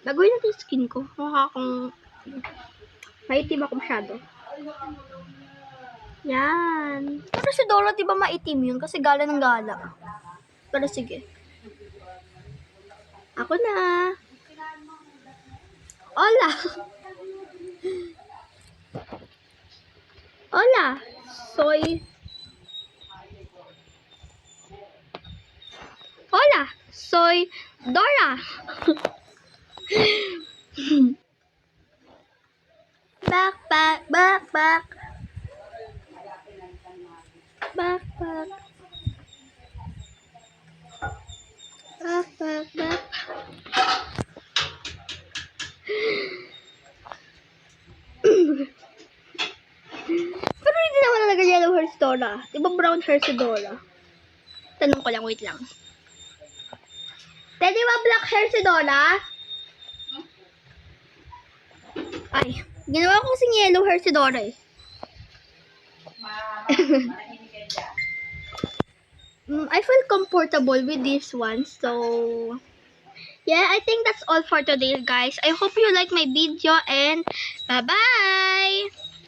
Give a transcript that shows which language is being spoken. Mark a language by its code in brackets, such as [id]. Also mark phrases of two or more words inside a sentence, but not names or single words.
[tl] Gagawin natin yung skin ko. Mukha akong maitim ako masyado. Yan. Pero si Dora, diba maitim yun? Kasi gala ng gala. Pero sige. Ako na. [es] Hola. Hola. Soy... Hola. Soy Dora. [en] Backpack, backpack. Backpack. Backpack, backpack. [tl] Pero hindi naman talaga [en] yellow hair [tl] si Dora. Di ba [en] brown hair [tl] si Dora? Tanong ko lang, wait lang. Di ba [en] black hair [tl] si Dora? Ay, ginawa ko kasing [en] yellow hair [tl] si Dora eh. [en] I feel comfortable with this one, so yeah, I think that's all for today, guys. I hope you like my video and bye-bye!